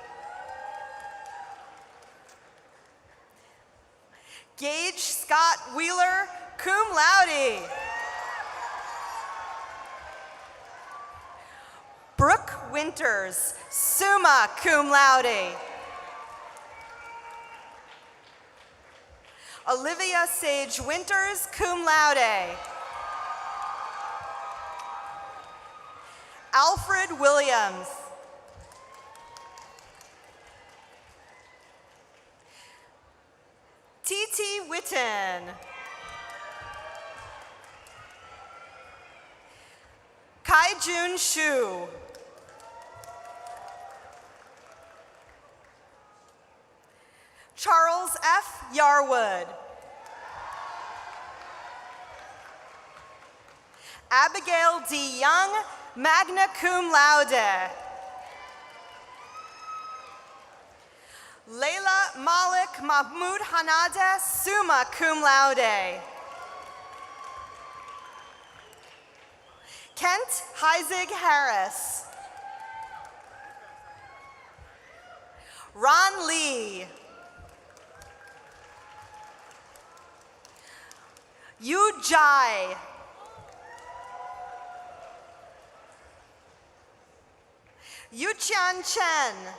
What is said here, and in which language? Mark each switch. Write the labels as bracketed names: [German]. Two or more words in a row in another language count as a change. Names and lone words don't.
[English] Gage Scott Wheeler, [Latin] cum laude. [English] Brooke Winters, [Latin] summa cum laude. [English] Olivia Sage Winters, [Latin] cum laude. [English] Alfred Williams. T.T. Witten. Kai-Jun Shu. Charles F. Yarwood. Abigail D. Young, [Latin] magna cum laude. [English] Layla Malik Mahmoud Hanade, [Latin] summa cum laude. [English] Kent Heisig Harris. Ron Lee. Yu Jai. Yuqian Chen.